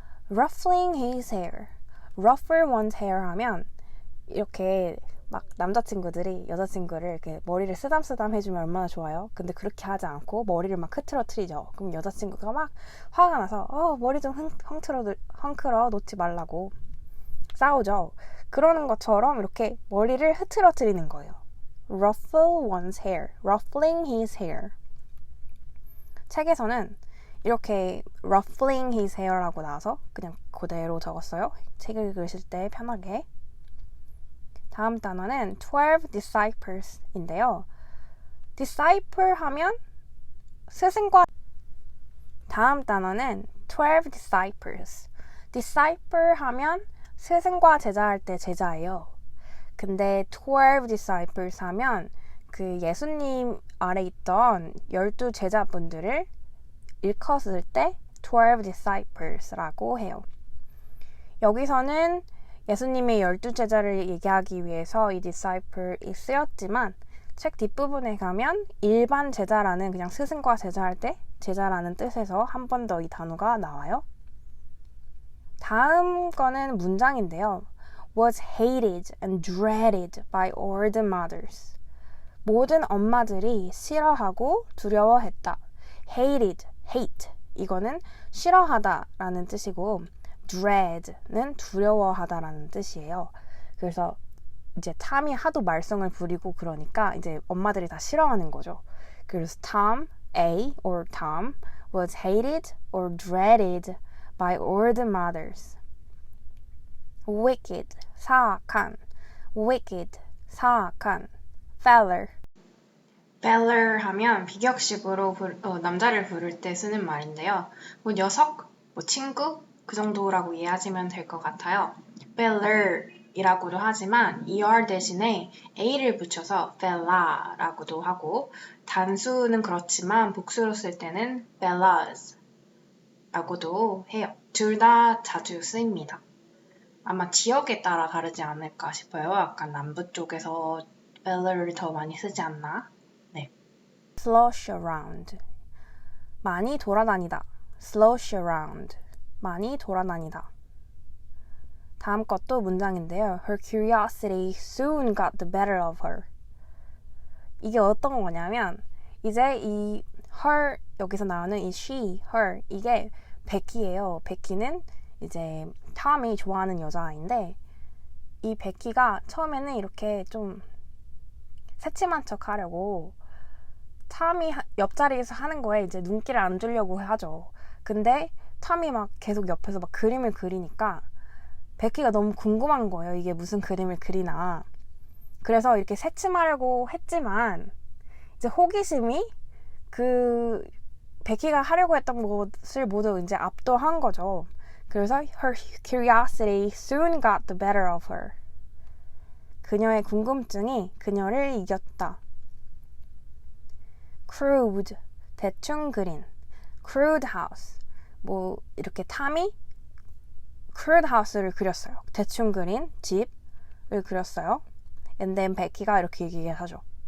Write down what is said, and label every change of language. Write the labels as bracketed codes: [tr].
[en] ruffling his hair, ruffle one's hair [ko] 하면 이렇게 막 남자친구들이 여자친구를 이렇게 머리를 쓰담쓰담 해주면 얼마나 좋아요. 근데 그렇게 하지 않고 머리를 막 흐트러트리죠. 그럼 여자친구가 막 화가 나서 머리 좀 헝클어 놓지 말라고 싸우죠. 그러는 것처럼 이렇게 머리를 흐트러트리는 거예요. [en] ruffle one's hair, ruffling his hair. [ko] 책에서는 이렇게 [en] ruffling his hair [ko] 라고 나와서 그냥 그대로 적었어요. 책을 읽으실 때 편하게. 다음 단어는 12 disciples인데요. disciple 하면 스승과 다음 단어는 12 disciples. disciple 하면 스승과 제자 할 때 제자예요. 근데 12 disciples 하면 그 예수님 아래 있던 12 제자분들을 일컫을 때 12 disciples라고 해요. 여기서는 예수님의 12 제자를 얘기하기 위해서 이 disciple이 쓰였지만 책 뒷부분에 가면 일반 제자라는 그냥 스승과 제자 할 때 제자라는 뜻에서 한 번 더 이 단어가 나와요. 다음 거는 문장인데요. [en] was hated and dreaded by all the mothers. [ko] 모든 엄마들이 싫어하고 두려워했다. hated, hate 이거는 싫어하다 라는 뜻이고 dread는 두려워하다 라는 뜻이에요. 그래서 이제 탐이 하도 말썽을 부리고 그러니까 이제 엄마들이 다 싫어하는 거죠. 그래서 [en] Tom, A or Tom was hated or dreaded by all the mothers. wicked, [ko] 사악한. [en] wicked, 사악한. feller. [ko] feller 하면 비격식으로 남자를 부를 때 쓰는 말인데요. 뭐 녀석, 뭐 친구 그 정도라고 이해하시면 될 것 같아요. feller이라고도 하지만 er 대신에 a를 붙여서 fella라고도 하고 단수는 그렇지만 복수로 쓸 때는 fellas라고도 해요. 둘 다 자주 쓰입니다. 아마 지역에 따라 다르지 않을까 싶어요. 약간 남부 쪽에서 feller를 더 많이 쓰지 않나? 네. slosh around. 많이 돌아다니다. slosh around. 많이 돌아다니다. 다음 것도 문장인데요. [en] Her curiosity soon got the better of her. [ko] 이게 어떤 거냐면 이제 이 her 여기서 나오는 이 she, her 이게 베키예요. 베키는 이제 톰이 좋아하는 여자아이인데 이 베키가 처음에는 이렇게 좀 새침한 척 하려고 톰이 옆자리에서 하는 거에 이제 눈길을 안 주려고 하죠. 근데 톰이 막 계속 옆에서 막 그림을 그리니까 베키가 너무 궁금한 거예요. 이게 무슨 그림을 그리나. 그래서 이렇게 새침하려고 했지만 이제 호기심이 그 베키가 하려고 했던 것을 모두 이제 압도한 거죠. 그래서 [en] her curiosity soon got the better of her. [ko] 그녀의 궁금증이 그녀를 이겼다. [en] crude, [ko] 대충 그린. [en] crude house. [ko] 뭐 이렇게 탐이 crude house를 그렸어요. 대충 그린 집을 그렸어요. [en] And then [ko] 베키가 이렇게 얘기하죠.